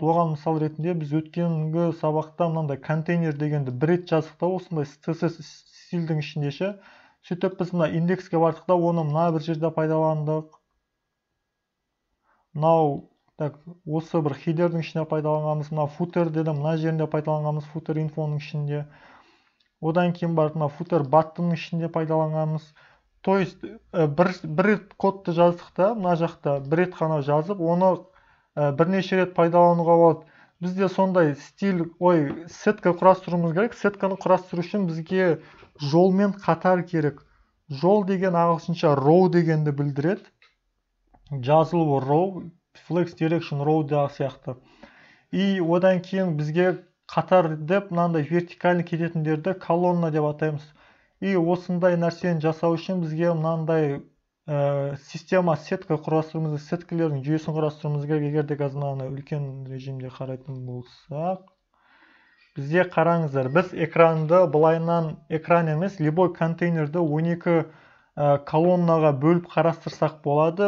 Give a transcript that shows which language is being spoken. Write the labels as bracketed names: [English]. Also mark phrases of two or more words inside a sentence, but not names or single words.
[Kazakh] Оған мысал ретінде біз өткенгі сабақта мынандай контейнер дегенді бір рет жаздық та, осындай CSS стильдің ішінде ше. Сөйтіп біз мына индекске бардық та, оны мына бір жерде пайдаландық. Мынау осы бір хедердің ішінде пайдаланғанымыз, мына footer дедім, мына жерінде пайдаланғанымыз footer инфоның ішінде. Одан кейін барып мына [English] footer buttonның [Kazakh] ішінде пайдаланғанымыз. То есть бір рет кодты жаздық та, мына жақта бір рет қана жазып, оны бірнеше рет пайдалануға болады. Бізде сондай стиль, сетка құрастыруымыз керек. Сетканы құрастыру үшін бізге жолмен қатар керек. Жол деген ағылшынша row дегенді білдіреді. Жазылу row, [English] flex direction row [Kazakh] да сияқты. И одан кейін бізге қатар деп мынандай вертикальный кететіндерді колонна деп атаймыз. И осындай нәрсені жасау үшін бізге мынандай система сетка құрастыруымыз, сеткалердің жүйесін құрастыруымыз керек. Егер де қазір мынаны үлкен режимде қарайтын болсақ, бізде қараңыздар, біз экранды былайынан экран емес, любой контейнерді 12 колоннаға бөліп қарастырсақ болады.